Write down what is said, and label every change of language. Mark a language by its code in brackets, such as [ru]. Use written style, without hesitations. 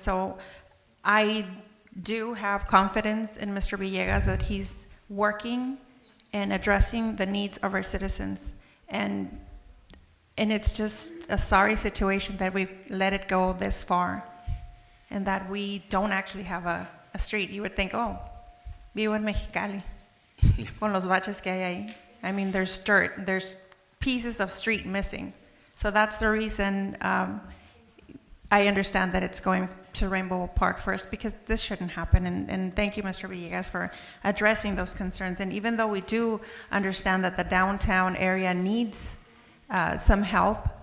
[en] So I do have confidence in Mr. Villegas that he's working and addressing the needs of our citizens. And it's just a sorry situation that we've let it go this far, and that we don't actually have a street. You would think, oh, [es] vivo en Mexicali, con los baches que hay ahí. [en] I mean, there's dirt, there's pieces of street missing. So that's the reason I understand that it's going to Rainbow Park first, because this shouldn't happen. And thank you, Mr. Villegas, for addressing those concerns. And even though we do understand that the downtown area needs some help.